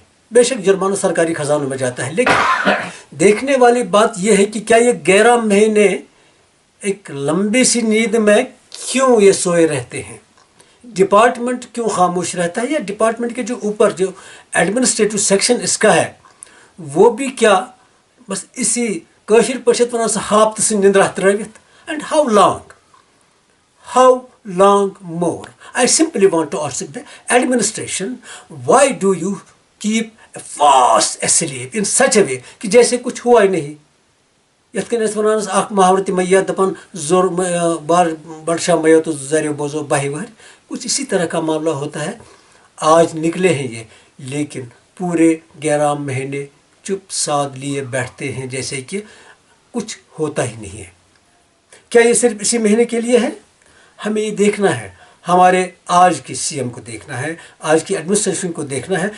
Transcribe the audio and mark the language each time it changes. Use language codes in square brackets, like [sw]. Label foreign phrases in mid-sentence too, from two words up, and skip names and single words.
[hi] बेशक जुर्माना सरकारी खजानों में जाता है, लेकिन देखने वाली बात यह है कि क्या ये 11 महीने एक लंबी सी नींद में क्यों ये सोए रहते हैं? डिपार्टमेंट क्यों खामोश रहता है? या डिपार्टमेंट के जो ऊपर जो एडमिनिस्ट्रेटिव सेक्शन इसका है, वो भी क्या बस इसी [ks] कशिर पशत वन हाफ्त से निंद्रा त्रित? [en] एंड how long more? I simply want to ask the administration, why do you keep fast asleep in such a way [hi] कि जैसे कुछ हुआ ही नहीं? [ks] यथ कन वन अख महावरती मैया दपन जोर बार बड़शा मैया तो जरियो बोझो बाही वहर, [hi] कुछ इसी तरह का मामला होता है। आज निकले हैं ये, लेकिन पूरे 11 महीने चुप साध लिए बैठते हैं जैसे कि कुछ होता ही नहीं है। क्या ये सिर्फ इसी महीने के लिए है? हमें ये देखना है, हमारे आज की सीएम को देखना है, आज की एडमिनिस्ट्रेशन को देखना है।